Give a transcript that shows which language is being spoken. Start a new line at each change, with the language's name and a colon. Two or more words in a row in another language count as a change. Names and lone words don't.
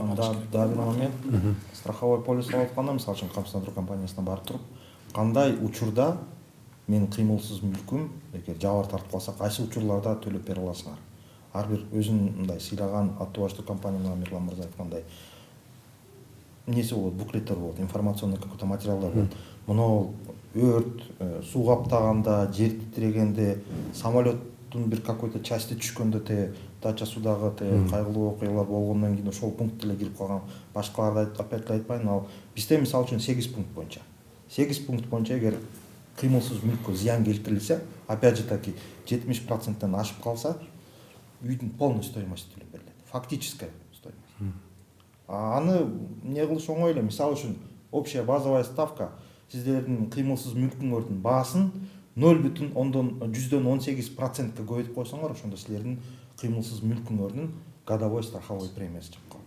Kyrgyz: да бир момент
Russian: страховой полис
Kyrgyz: алып атканда, мисалы үчүн камсыздандыруу компаниясына барып туруп, кандай учурда менин кыймылсыз мүлкүм эгер жабыр тартып калса, кайсы учурларда төлөп бере аласыңар? Ар бир өзүнүн мындай сыйлаган аттуу баштуу компания, Нурлан мырза айткандай, эмнеси болот, буклеттер болот,
Russian: информационный какой-то
Kyrgyz: материалдар болот. Мына өрт, суу каптаганда, жер титирегенде, самолеттун бир
Russian: какой-то части
Kyrgyz: түшкөндө, дача судагы кайгылуу окуялар болгондон кийин ошол пункт эле кирип калган. Башкаларды опять эле айтпайын, ал бизде мисалы үчүн 8 пункт боюнча. 8 пункт боюнча эгер кыймылсыз мүлккө зыян келтирилсе,
Russian: опять же таки
Kyrgyz: 70%-тен ашып калса, үйдүн
Russian: полный стоимости
Kyrgyz: төлөп берилет.
Russian: Фактическая стоимость.
Kyrgyz: Аны не кылыш оңой эле. Мисалы үчүн
Russian: общая базовая ставка
Kyrgyz: сиздердин кыймылсыз мүлкүңөрдүн баасын 0,18%-ке көбөйтүп койсоңор, ошондо силердин кыймылсыз мүлкүңөрдүн
Russian: годовой страховой
Kyrgyz: премиясы чыгып калат.